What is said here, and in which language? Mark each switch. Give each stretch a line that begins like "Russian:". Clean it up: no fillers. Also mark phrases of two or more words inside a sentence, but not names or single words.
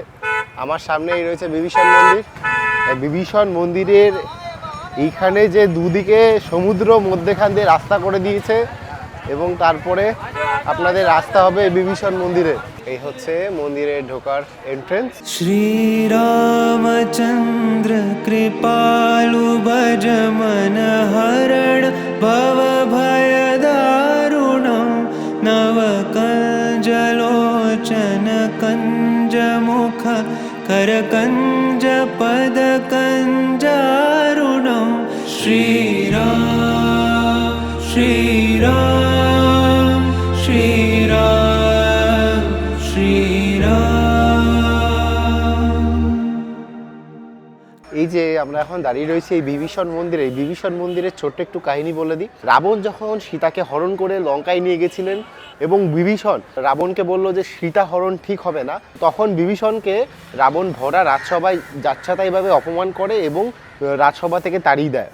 Bangla: আমার সামনেই রয়েছে বিভীষণ মন্দির। বিভীষণ মন্দিরের এইখানে যে দুদিকে সমুদ্র, মধ্যেখান দিয়ে রাস্তা করে দিয়েছে এবং তারপরে আপনাদের রাস্তা হবে বিভীষণ মন্দিরে। এই হচ্ছে মন্দিরে ঢোকার এন্ট্রেন্স।
Awadhi: श्रीरामचन्द्र कृपालु भज मन हरण भव भय दारुणं नव कंजलोचन कंज मुख कर कंज पद कंजारुणं श्रीराम श्रीराम श्रीराम श्रीराम।
Bangla: এই যে আমরা এখন দাঁড়িয়ে রয়েছি এই বিভীষণ মন্দিরে, এই বিভীষণ মন্দিরের ছোট্ট একটু কাহিনী বলে দিই। রাবণ যখন সীতাকে হরণ করে লঙ্কায় নিয়ে গেছিলেন এবং বিভীষণ রাবণকে বলল যে সীতা হরণ ঠিক হবে না, তখন বিভীষণকে রাবণ ভরা রাজসভায় যাচ্ছাতাইভাবে অপমান করে এবং রাজসভা থেকে তাড়িয়ে দেয়।